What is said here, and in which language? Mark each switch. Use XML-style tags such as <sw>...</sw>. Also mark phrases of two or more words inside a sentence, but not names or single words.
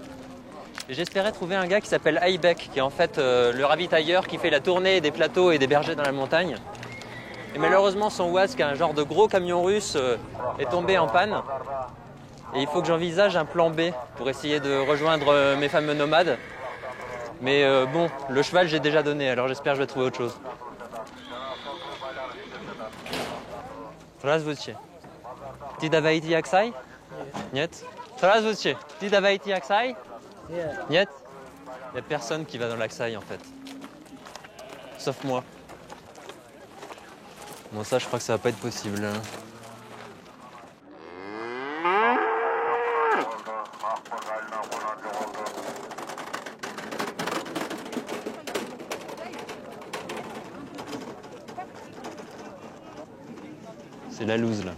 <fr>Et j'espérais trouver un gars qui s'appelle Aibek, qui est en fait le ravitailleur qui fait la tournée des plateaux et des bergers dans la montagne. Et malheureusement, son Waz, qui est un genre de gros camion russe, est tombé en panne. Et il faut que j'envisage un plan B pour essayer de rejoindre mes fameux nomades. Mais bon, le cheval, j'ai déjà donné, alors j'espère que je vais trouver autre chose.</fr> <ru>Здравствуйте. Ты давайте Аксай? Нет? Здравствуйте. Ты давайте Аксай? Нет?</ru> <fr>Il n'y a personne qui va dans l'Aksaï en fait. Sauf moi. Bon ça je crois que ça va pas être possible. C'est la loose là.</fr>